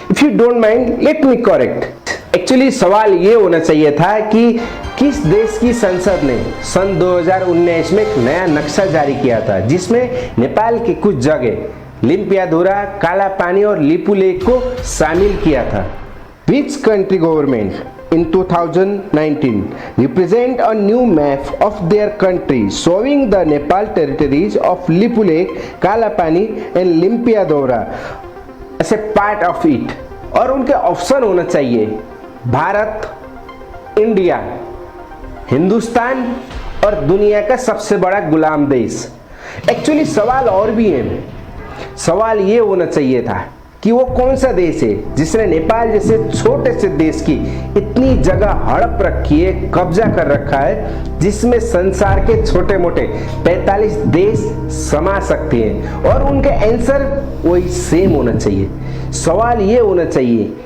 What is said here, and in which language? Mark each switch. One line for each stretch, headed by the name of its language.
English: If you don't mind let me correct.
Hindi: Actually सवाल ये होना चाहिए था कि किस देश की संसद ने सन 2019 में एक नया नक्शा जारी किया था जिसमें नेपाल की कुछ जगह लिम्पियाधुरा, काला पानी और लिपुलेख को शामिल किया था।
English: Which country government in 2019 represent a new map of their country showing the Nepal territories of Lipulekh, Kalapani and Limpiyadhura as a part of it?
Hindi: और उनके ऑप्शन होना चाहिए भारत, इंडिया, हिंदुस्तान और दुनिया का सबसे बड़ा गुलाम देश। एक्चुअली सवाल और भी है। सवाल ये होना चाहिए था कि वो कौन सा देश है जिसने नेपाल जैसे छोटे से देश की इतनी जगह हड़प रखी है, कब्जा कर रखा है, जिसमें संसार के छोटे मोटे 45 देश समा सकते हैं, और उनके आंसर वही सेम होना चाहिए। सवाल ये होना चाहिए